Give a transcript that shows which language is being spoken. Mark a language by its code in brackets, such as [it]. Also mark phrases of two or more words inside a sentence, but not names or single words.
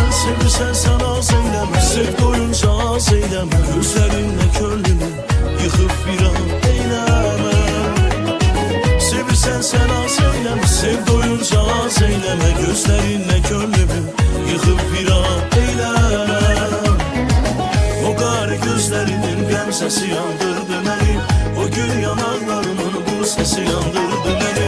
[tr] Sevirsen sen az eyleme, sev doyunca az eyleme, gözlerinle könlünü yıkıp bir an eyleme. Sevirsen sen az eyleme, sev doyunca az eyleme, gözlerinle könlümü yıkıp bir an eyleme. [az] O qara gözlərinin qəmzəsi yandırdı məni, o gül yanaqlarının bu səsi yandırdı məni.